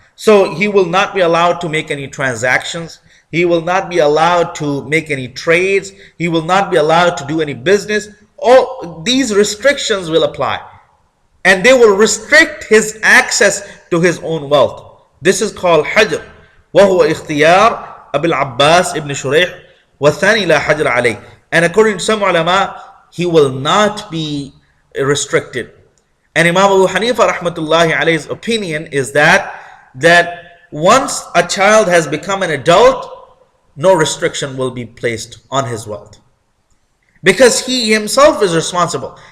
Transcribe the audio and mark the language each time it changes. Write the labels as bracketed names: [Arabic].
[English] So he will not be allowed to make any transactions. He will not be allowed to make any trades. He will not be allowed to do any business. All these restrictions will apply. And they will restrict his access to his own wealth. This is called hajr. [Arabic] وهو اختيار أبي العباس ابن شريح والثاني لا حجر عليه. [English] And according to some ulama, he will not be restricted. And Imam Abu Hanifa rahmatullahi alayhi's opinion is that once a child has become an adult, no restriction will be placed on his wealth, because he himself is responsible.